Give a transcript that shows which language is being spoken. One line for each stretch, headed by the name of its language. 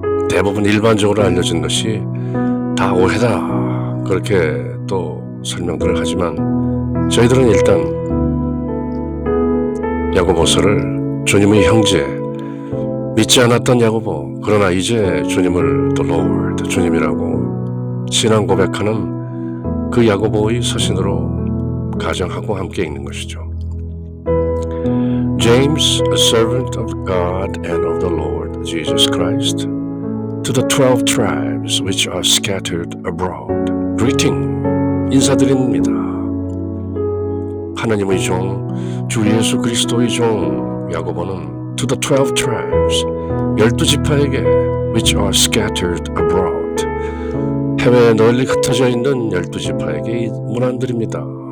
Korean: 대부분 일반적으로 알려진 것이 다 오해다, 그렇게 또 설명들을 하지만, 저희들은 일단 야고보서를 주님의 형제, 믿지 않았던 야고보, 그러나 이제 주님을 the Lord, 주님이라고 신앙 고백하는 그 야고보의 서신으로 가정하고 함께 읽는 것이죠.
English: James, a servant of God and of the Lord Jesus Christ, to the 12 tribes which are scattered abroad, greeting,
Korean: 인사드립니다. 하나님의 종, 주 예수 그리스도의 종 야고보는
English: to the 12 tribes,
Korean: 12지파에게
English: which are scattered abroad,
Korean: 해외에 널리 흩어져 있는 12지파에게 문안드립니다.